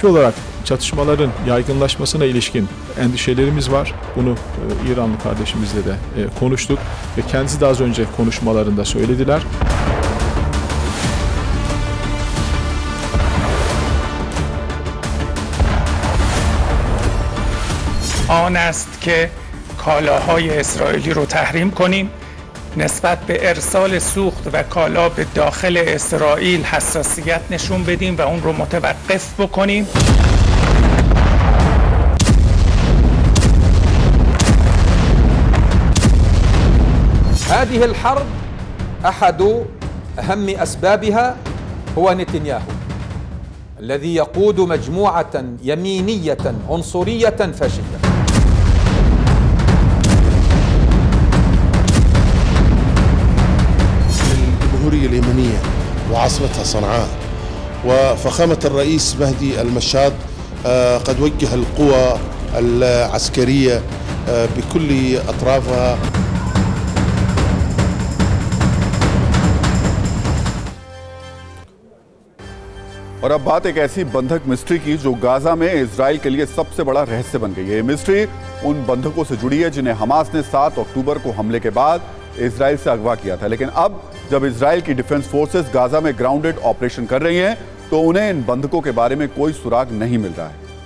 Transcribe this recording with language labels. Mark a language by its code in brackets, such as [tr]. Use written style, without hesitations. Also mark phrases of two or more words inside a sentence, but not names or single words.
[tr] olarak çatışmaların yaygınlaşmasına ilişkin endişelerimiz var. Bunu İranlı kardeşimizle de konuştuk ve kendisi de az önce konuşmalarında söylediler. [fa] آن است که کالاهای اسرائیلی رو تحریم کنیم، نسبت به ارسال سوخت و کالا به داخل اسرائیل حساسیت نشون بدیم و اون رو متوقف بکنیم. [ar] هذه الحرب أحد أهم أسبابها هو نتنياهو الذي يقود مجموعة يمينية عنصرية فاشلة. الجمهورية اليمنية وعاصمتها صنعاء، وفخامة الرئيس مهدي المشاد قد وجه القوى العسكرية بكل أطرافها. [hi] और अब बात एक ऐसी बंधक मिस्ट्री की जो गाजा में इजराइल के लिए सबसे बड़ा रहस्य बन गई है। ये मिस्ट्री उन बंधकों से जुड़ी है जिन्हें हमास ने 7 अक्टूबर को हमले के बाद इजराइल से अगवा किया था, लेकिन अब जब इजराइल की [en] defence forces [hi] गाजा में [en] grounded operation [hi] कर रही हैं तो उन्हें इन बंधकों के बारे में कोई सुराग नहीं मिल रहा है।